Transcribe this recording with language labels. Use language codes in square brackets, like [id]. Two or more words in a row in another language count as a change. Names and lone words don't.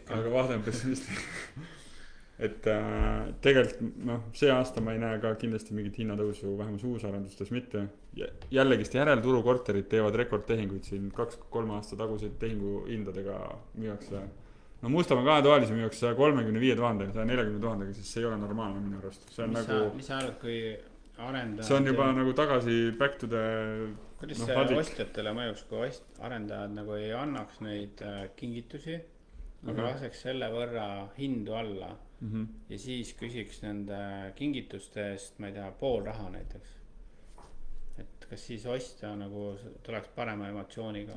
[et] Aga vaade on pessimistlik. Et tegelikult see aasta ma ei näe ka kindlasti mingit hinnatõusu, vähemalt uusarendustes mitte. Jällegist järelturu korterid teevad rekordtehinguid siin 2-3 aasta taguseid tehingu hindadega müüakse. No Mustamäe 2-toalisi müüakse 135 000, 140 000, siis see ei ole normaalne minu arust. See on mis sa arvad, kui arendajad... See on juba nagu tagasi [en] back to the... [et] Kuidas see ostjatele mõjuks, kui arendajad nagu ei annaks neid kingitusi, aga laseks selle võrra hindu alla ja siis küsiks nende kingituste eest, ma ei tea, pool raha näiteks. Et kas siis ostja nagu tuleks parema emotsiooniga?